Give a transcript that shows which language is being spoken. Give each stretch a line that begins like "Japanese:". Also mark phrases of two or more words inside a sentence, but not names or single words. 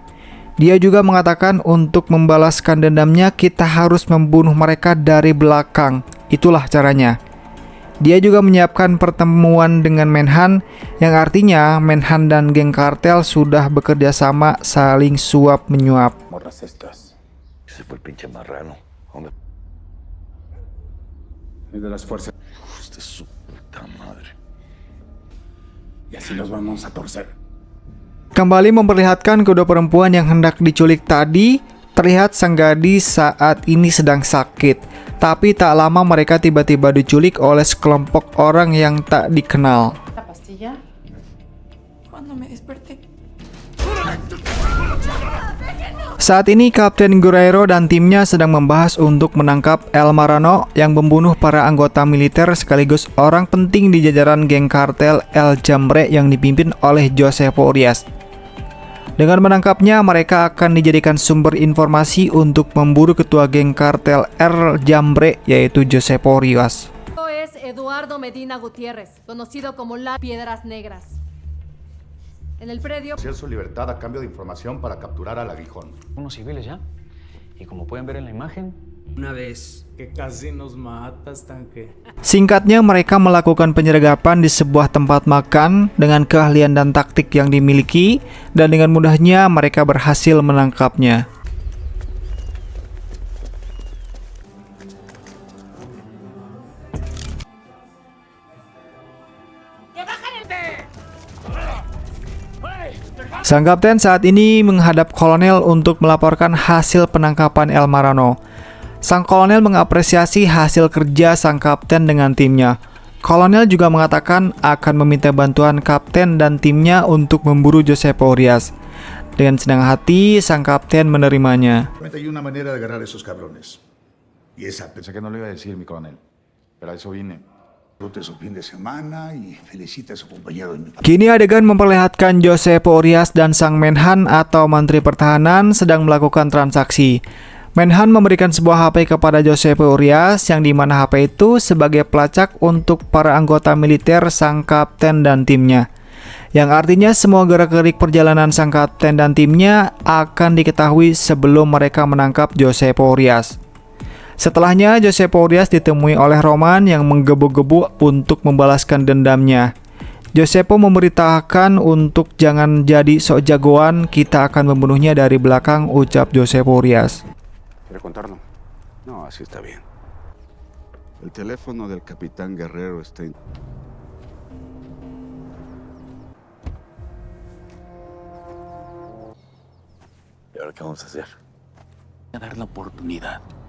Indonesian: Dia juga mengatakan untuk membalaskan dendamnya kita harus membunuh mereka dari belakang. Itulah caranya. Dia juga menyiapkan pertemuan dengan Menhan, yang artinya Menhan dan geng kartel sudah bekerja sama saling suap-menyuap.
Spanish: Morras estas. Ese fue el pinche marrano. ¿Dónde? Es de las fuerzas. Uf, de su puta madre. Y así los vamos a torcer.
Indonesian: Kembali memperlihatkan kedua perempuan yang hendak diculik tadi. Terlihat sang gadis saat ini sedang sakit. Tapi tak lama mereka tiba-tiba diculik oleh sekelompok orang yang tak dikenal.
Spanish: ¿La pastilla? Cuando me desperté.
Indonesian: Saat ini Kapten Guerrero dan timnya sedang membahas untuk menangkap El Marrano yang membunuh para anggota militer sekaligus orang penting di jajaran geng kartel El Jambre yang dipimpin oleh Josefo Urias. Dengan menangkapnya, mereka akan dijadikan sumber informasi untuk memburu ketua geng kartel El Jambre, yaitu Josefo Urias.
Spanish: Es Eduardo Medina Gutiérrez, conocido como las Piedras Negras. En el predio Su libertad a cambio de información para capturar al aguijón. Unos civiles ya. Y como pueden ver en la imagen, Una vez que casi nos matas, tanque.
Indonesian: Singkatnya, mereka melakukan penyergapan di sebuah tempat makan dengan keahlian dan taktik yang dimiliki, dan dengan mudahnya mereka berhasil menangkapnya. Sang kapten saat ini menghadap kolonel untuk melaporkan hasil penangkapan El Marrano. Sang kolonel mengapresiasi hasil kerja sang kapten dengan timnya. Kolonel juga mengatakan akan meminta bantuan kapten dan timnya untuk memburu Josefo Urias. Dengan senang hati, sang kapten menerimanya.
Spanish: Hay una manera de agarrar a esos cabrones. Y esa. Pensé que no lo iba a decir, mi coronel. Pero a eso vine. Disfrute su fin de semana y felicite a su compañero de mi familia.
Indonesian: Kini adegan memperlihatkan Josefo Urias dan sang Menhan atau Menteri Pertahanan sedang melakukan transaksi. Menhan memberikan sebuah HP kepada Josefo Urias, yang dimana HP itu sebagai pelacak untuk para anggota militer sang kapten dan timnya. Yang artinya semua gerak-gerik perjalanan sang kapten dan timnya akan diketahui sebelum mereka menangkap Josefo Urias. Setelahnya, Josefo Urias ditemui oleh Roman yang menggebu-gebu untuk membalaskan dendamnya. Josefo memberitahukan untuk jangan jadi sok jagoan, kita akan membunuhnya dari belakang, ucap Josefo Urias.
Spanish: ¿Quiere contarlo? No, así está bien. El teléfono del capitán Guerrero está en... ¿Y ahora qué vamos a hacer? A dar la oportunidad.